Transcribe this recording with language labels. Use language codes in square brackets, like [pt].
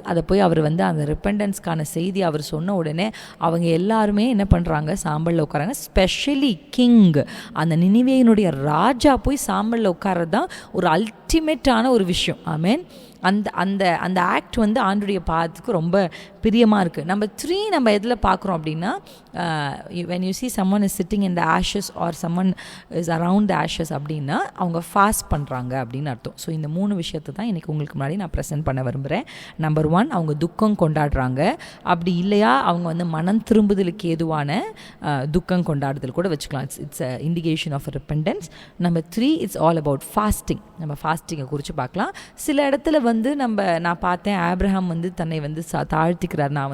[ta] அதை போய் அவர் அந்த ரிப்பெண்டன்ஸ்க்கான செய்தி அவர் சொன்ன உடனே அவங்க எல்லாருமே என்ன பண்ணுறாங்க, சாம்பலில் உட்காராங்க. ஸ்பெஷலி கிங், அந்த நினிவேயினுடைய ராஜா போய் சாம்பலில் உட்கார்றது தான் ஒரு அல்டிமேட்டான ஒரு விஷயம். ஆமேன். அந்த ஆக்ட் ஆண்டுடைய பாதத்துக்கு ரொம்ப பிரியமாக இருக்குது. நம்பர் 3 நம்ம எதில் பார்க்குறோம் அப்படின்னா, [en] when you see someone is sitting in the ashes [ta] or someone is around the ashes அப்படின்னா அவங்க ஃபாஸ்ட் பண்ணுறாங்க அப்படின்னு அர்த்தம். ஸோ இந்த 3 விஷயத்தை தான் இன்றைக்கி உங்களுக்கு முன்னாடி நான் ப்ரெசென்ட் பண்ண விரும்புகிறேன். நம்பர் 1, அவங்க துக்கம் கொண்டாடுறாங்க. அப்படி இல்லையா அவங்க மனம் திரும்புதலுக்கு ஏதுவான துக்கம் கொண்டாடுதல் கூட வச்சுக்கலாம். [en] It's a indication of repentance. Number 3, it's all about fasting. [ta] நம்ம ஃபாஸ்டிங்கை குறித்து பார்க்கலாம். சில இடத்துல நான் பார்த்தேன், ஆப்ரஹாம் தன்னை தாழ்த்திக்கிறார்.